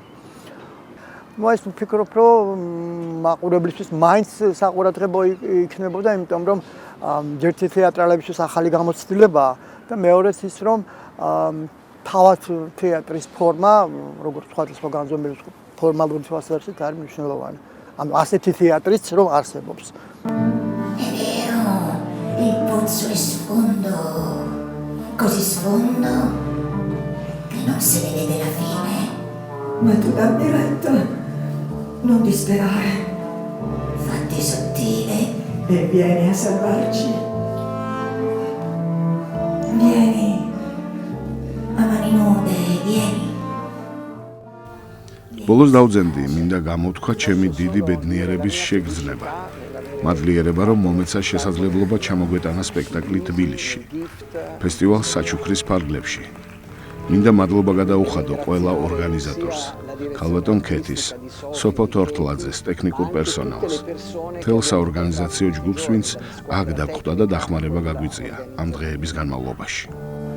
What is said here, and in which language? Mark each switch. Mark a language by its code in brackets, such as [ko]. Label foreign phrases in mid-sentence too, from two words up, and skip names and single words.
[ka] ну ეს ვფიქრობ რომ მაყურებლისთვის მაინც საყურადღებო იქნებოდა, იმიტომ რომ ერთი თეატრალებისთვის ახალი გამოცდილებაა და მეორეც ის რომ თავად თეატრის ფორმა, როგორც სხვადასხვა განზომილების ფორმალური თვალსაზრისით არის მნიშვნელოვანი. ანუ ასეთი თეატრიც რომ არსებობს. [it] Il pozzo è sfondo, così sfondo che non si vede la fine. Ma tu dammi retta, non disperare. Fatti sottile e vieni a salvarci. Vieni, a mani nude, vieni. [ka] ბოლოს დავძენდი, მინდა გამოთქვა ჩემი დიდი ბედნიერების შეგრძნება. მადლიერება, რომ მომეცა შესაძლებლობა ჩამოგვეტანა სპექტაკლი თბილისში, ფესტივალ საჩუქრის ფარგლებში. მინდა მადლობა გადაუხადო ყველა ორგანიზატორს, ქალბატონ ქეთის, სოფო თორთლაძეს, ტექნიკურ პერსონალს, მთელ საორგანიზაციო ჯგუფს, ვინც აქ დაგხვდა და დახმარება გაგვიწია ამ დღეების განმავლობაში.